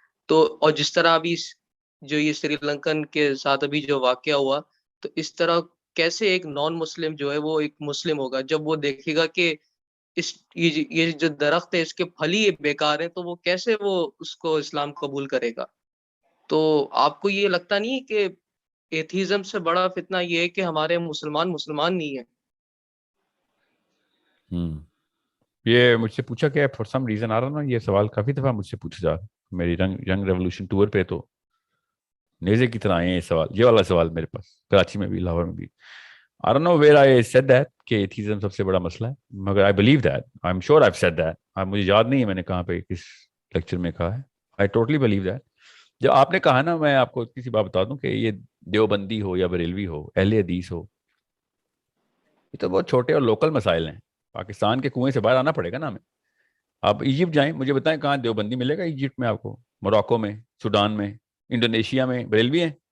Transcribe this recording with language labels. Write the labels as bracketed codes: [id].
[ur] تو اور جس طرح ابھی جو یہ سری لنکن کے ساتھ ابھی جو واقعہ ہوا، تو اس طرح کیسے ایک نان مسلم جو ہے وہ ایک مسلم ہوگا جب وہ دیکھے گا کہ یہ جو درخت ہے اس کے پھل ہی بیکار ہیں، تو وہ کیسے وہ اس کو اسلام قبول کرے گا؟ تو آپ کو یہ لگتا نہیں ہے کہ ایتھیزم سے بڑا فتنہ یہ ہے کہ ہمارے مسلمان نہیں ہیں؟ یہ مجھ سے پوچھا کہ [en] for some reason [ur] آ رہا نا، یہ سوال کافی دفعہ مجھ سے پوچھا جا رہا. میری ینگ ریولوشن ٹور پہ تو نیزے کی طرح آئے ہیں یہ سوال، یہ والا سوال میرے پاس کراچی میں بھی، لاہور میں بھی. [en] I don't know where I said that [ur] کہ ایتھیزم سب سے بڑا مسئلہ ہے، مگر [en] I believe that. I'm sure I've said that. [ur] مجھے یاد نہیں ہے میں نے کہاں پہ کس لیکچر میں کہا ہے. [en] I totally believe that. [ur] جب آپ نے کہا نا، میں آپ کو کسی بات بتا دوں کہ یہ دیوبندی ہو یا بریلوی ہو، اہل حدیث ہو، یہ تو بہت چھوٹے اور لوکل مسائل ہیں. پاکستان کے کنویں سے باہر آنا پڑے گا نا ہمیں. آپ ایجپٹ جائیں، مجھے بتائیں کہاں دیوبندی ملے گا ایجپٹ میں آپ کو، موراکو میں، سوڈان میں، انڈونیشیا میں بریلوی ہیں.